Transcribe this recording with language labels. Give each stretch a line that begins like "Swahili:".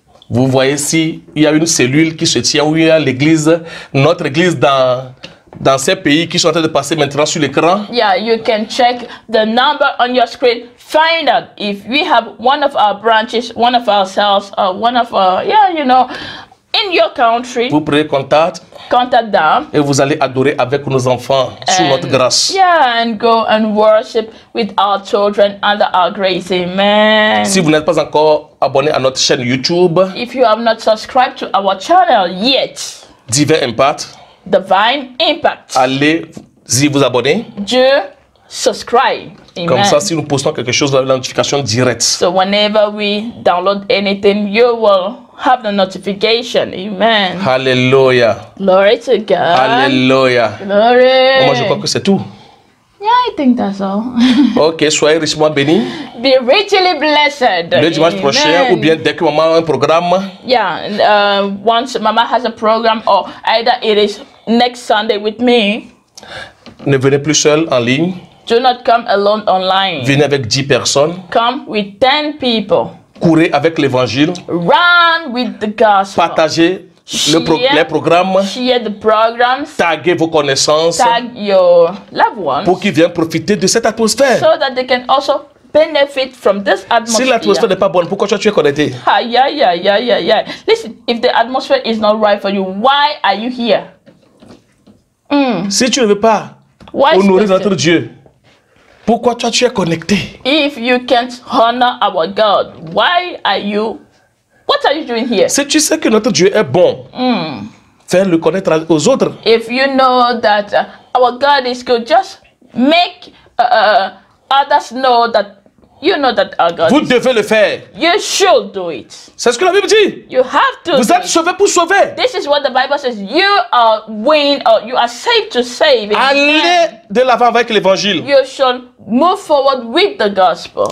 French: Vous voyez ici, il y a une cellule qui se tient où il y a l'église, notre église dans ces pays qui sont en train de passer maintenant sur l'écran.
English: Yeah, you can check the number on your screen. Find out if we have one of our branches, one of our cells, or one of our, yeah, you know, in your country.
French: Vous prenez contact.
English: Contact them.
French: Et vous allez adorer avec nos enfants sous notre grâce.
English: Yeah, and go and worship with our children under our grace. Amen.
French: Si vous n'êtes pas encore abonné à notre chaîne YouTube,
English: if you have not subscribed to our channel yet,
French: Divin Impact,
English: Divine Impact,
French: allez-y vous abonner.
English: Subscribe. Amen.
French: Comme ça, si nous postons quelque chose, vous avez la notification directe.
English: So whenever we download anything, you will have the notification. Amen. Hallelujah. Glory to God. Hallelujah. Glory.
French: Moi, je crois que c'est tout.
English: Yeah, I think that's all.
French: Ok, soyez richement bénis.
English: Be richly blessed.
French: Le dimanche prochain, ou bien dès que maman a un programme.
English: Yeah, once Mama has a program, or either it is next Sunday with me.
French: Ne venez plus seul en ligne.
English: Do not come alone online.
French: Venez avec 10 personnes.
English: Come with 10 people.
French: Courez avec l'évangile.
English: Run with the gospel.
French: Partagez les programmes.
English: Share the programs.
French: Taguez vos connaissances.
English: Tag your loved ones.
French: Pour qu'ils viennent profiter de cette atmosphère.
English: So that they can also benefit from this atmosphere.
French: Si l'atmosphère n'est pas bonne, pourquoi tu es connecté?
English: Yeah. Listen, if the atmosphere is not right for you, why are you here?
French: Si tu ne veux pas honorer notre Dieu, pourquoi toi tu es connecté?
English: If you can't honor our God, why are you? What are you doing here?
French: Si tu sais que notre Dieu est bon, fais le connaître aux autres.
English: If you know that our God is good, just make others know that you know that our God.
French: Vous devez le faire.
English: You should do it.
French: C'est ce que la Bible dit.
English: You have to.
French: Vous êtes sauvés pour sauver.
English: This is what the Bible says. You are winning, or you are saved to save.
French: Allez de l'avant avec l'évangile.
English: You should move forward with the gospel.